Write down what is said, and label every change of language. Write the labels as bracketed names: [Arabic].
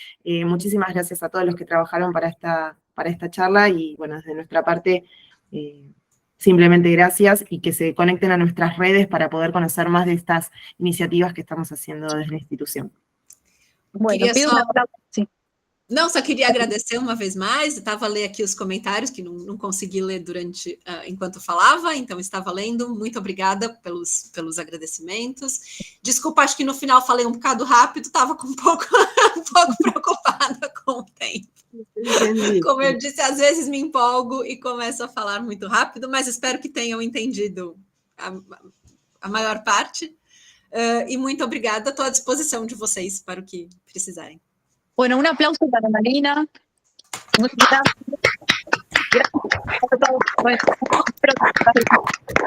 [Spanish] Muchísimas gracias a todos los que trabajaron para esta charla, y bueno, desde nuestra parte, simplemente gracias, y que se conecten a nuestras redes para poder conocer más de estas iniciativas que estamos haciendo desde la institución. Bueno, pido una palabra, sí. [Portuguese] Não, só queria agradecer uma vez mais. Estava a ler aqui os comentários, que não consegui ler durante enquanto falava, então estava lendo. Muito obrigada pelos agradecimentos. Desculpa, acho que no final falei um bocado rápido, estava um pouco preocupada com o tempo. Como eu disse, às vezes me empolgo e começo a falar muito rápido, mas espero que tenham entendido a maior parte. E muito obrigada, estou à disposição de vocês para o que precisarem. [Spanish] Bueno, un aplauso para Marina. Muchas gracias. Gracias a todos.